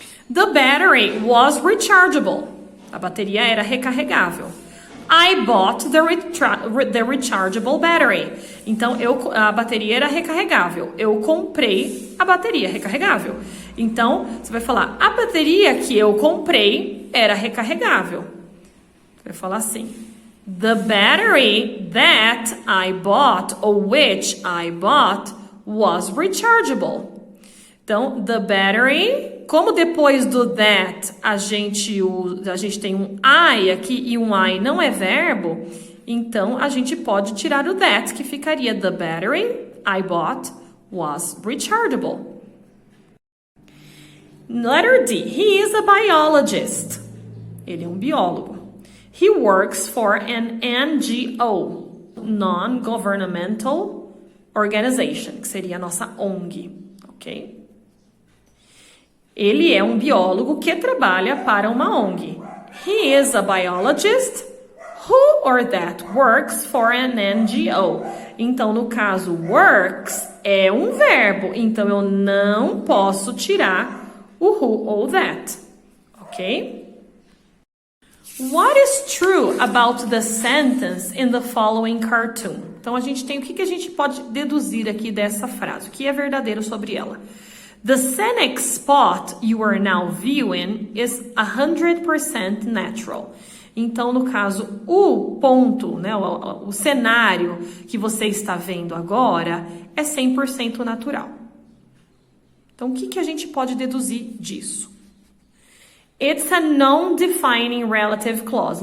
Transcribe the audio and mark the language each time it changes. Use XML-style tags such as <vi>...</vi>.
<en>The battery was rechargeable.</en> <pt>A bateria era recarregável.</pt> <en>I bought the rechargeable battery.</en> <pt>Então, a bateria era recarregável. Eu comprei a bateria recarregável. Então, você vai falar, a bateria que eu comprei era recarregável. Você vai falar assim,</pt> <en>the battery that I bought, or which I bought, was rechargeable.</en> <pt>Então, the battery, como depois do that a gente tem um I aqui e um I não é verbo, então a gente pode tirar o that, que ficaria</pt> <en>the battery I bought was rechargeable. Letter D. He is a biologist.</en> <pt>Ele é um biólogo.</pt> <en>He works for an NGO, Non-Governmental Organization,</en> <pt>que seria a nossa ONG, ok? Ele é um biólogo que trabalha para uma ONG.</pt> <en>He is a biologist who or that works for an NGO.</en> <pt>Então, no caso, works é um verbo, então eu não posso tirar o who ou that, ok?</pt> <en>What is true about the sentence in the following cartoon?</en> <pt>Então, a gente tem o que a gente pode deduzir aqui dessa frase, o que é verdadeiro sobre ela.</pt> <en>The scenic spot you are now viewing is 100% natural.</en> <pt>Então, no caso, o ponto, né, o cenário que você está vendo agora é 100% natural. Então, o que a gente pode deduzir disso?</pt> <en>It's a non-defining relative clause.</en>